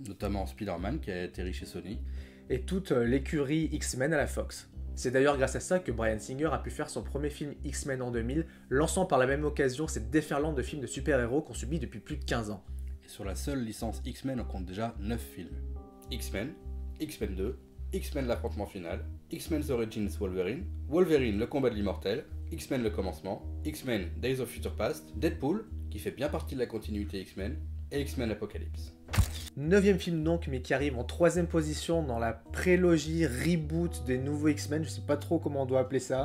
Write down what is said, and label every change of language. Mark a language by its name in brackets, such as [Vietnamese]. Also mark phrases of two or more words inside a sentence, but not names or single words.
[French] Notamment Spider-Man qui a atterri chez Sony. Et toute l'écurie X-Men à la Fox. C'est d'ailleurs grâce à ça que Bryan Singer a pu faire son premier film X-Men en 2000, lançant par la même occasion cette déferlante de films de super-héros qu'on subit depuis plus de 15 ans. Et sur la seule licence X-Men, on compte déjà 9 films. X-Men, X-Men 2, X-Men l'affrontement final, X-Men Origins Wolverine, Wolverine le combat de l'immortel, X-Men le commencement, X-Men Days of Future Past, Deadpool, qui fait bien partie de la continuité X-Men, et X-Men Apocalypse. 9ème film donc, mais qui arrive en 3ème position dans la prélogie reboot des nouveaux X-Men, je sais pas trop comment on doit appeler ça.